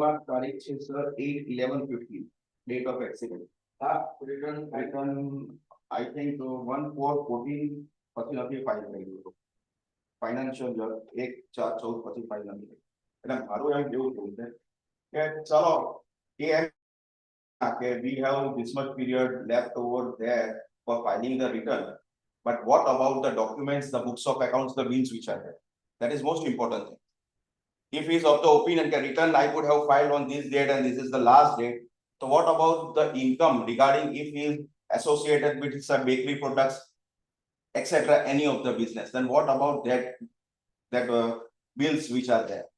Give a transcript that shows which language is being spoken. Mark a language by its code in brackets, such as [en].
[hi] तारीख [gu] છે [en] sir 8/11/15, date of accident. Return I think [gu] 1/4/14 પછી નથી ફાઇલ થઈ ગયો. ફાઇનાન્શિયલ યર 1/4/14 પછી ફાઇલ નથી થઈ. એટલે મારું એમ કેવું છે કે ચલો કે [en] we have this much period left over there for filing the return, but what about the documents, the books of accounts, the bills which are there? That is most important thing. If he is of the opinion that return I would have filed on this date and this is the last date, so what about the income regarding if he is associated with some bakery products, etc., any of the business, then what about that bills which are there?